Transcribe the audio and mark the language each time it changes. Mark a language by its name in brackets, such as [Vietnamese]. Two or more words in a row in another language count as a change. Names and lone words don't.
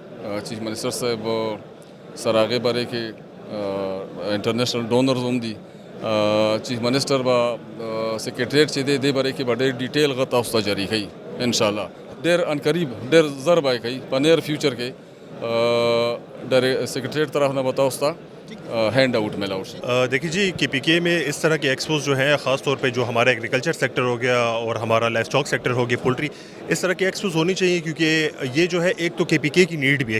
[English] chief minister [Pashto] صاحب سره هغې باره کې [English] international donors [Pashto] هم دي. [English] chief minister [Pashto] به سیکریټریټ چې دی دې باره کې به ډېر ډیټیل غه تاسو ته جاري کوي انشاءالله. ډېر انقریب ډېر زر به یې کوي په [English] near future [Pashto] کې [Urdu] سیکریٹریٹ طرف نہ بتاؤ اس ہینڈ آؤٹ میں لاؤ. دیکھیے جی کے پی کے میں اس طرح کے ایکسپوز جو ہیں خاص طور پہ جو ہمارا [English] agriculture sector [Urdu] ہو گیا اور ہمارا [English] livestock sector [Urdu] ہو گیا پولٹری اس طرح کے ایکسپوز ہونی چاہیے کیونکہ یہ جو ہے ایک تو کے پی کے کی نیڈ بھی ہے.